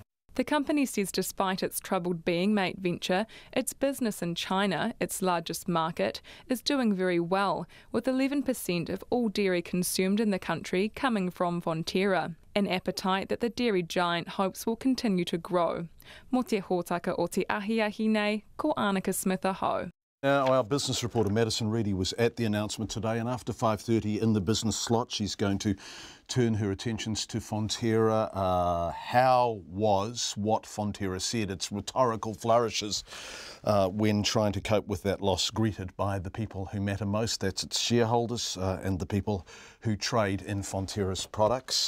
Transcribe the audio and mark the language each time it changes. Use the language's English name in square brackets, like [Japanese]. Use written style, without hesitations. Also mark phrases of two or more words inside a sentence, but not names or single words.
[English] The company says despite its troubled being mate venture, its business in China, its largest market, is doing very well, with 11% of all dairy consumed in the country coming from Fonterra, an appetite that the dairy giant hopes will continue to grow. [Māori] Mo te hōtaka o te ahiahi nei, ko Annika Smith aho. [English] Now, our business reporter Madison Reedy was at the announcement today, and after 5:30 in the business slot, she's going to turn her attentions to Fonterra. How was what Fonterra said, its rhetorical flourishes when trying to cope with that loss, greeted by the people who matter most, that's its shareholders and the people who trade in Fonterra's products.